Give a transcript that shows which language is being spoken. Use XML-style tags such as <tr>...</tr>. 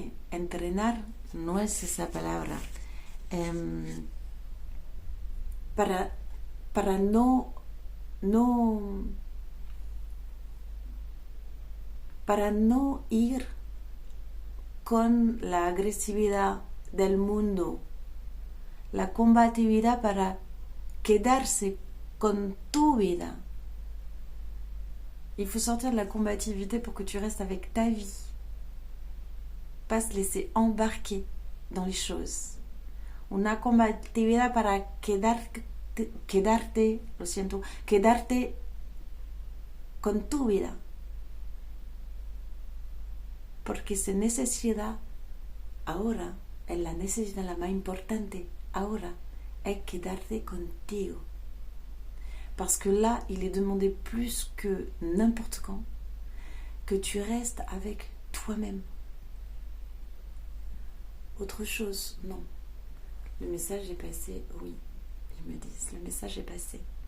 <es>entrenar no es esa palabra, para no ir con la agresividad del mundo, la combatividad para quedarse con tu vida.</es> <fr>Il faut sortir de la combativité pour que tu restes avec ta vie. pas se laisser embarquer dans les choses.</fr> <es>Una combatividad para quedarte con tu vida. Porque esa necesidad ahora es la necesidad la más importante. Ahora es quedarte contigo.</es> <fr>Parce que là, il est demandé plus que n'importe quand que tu restes avec toi-même. Autre chose, non. Le message est passé, oui, ils me disent, le message est passé.</fr>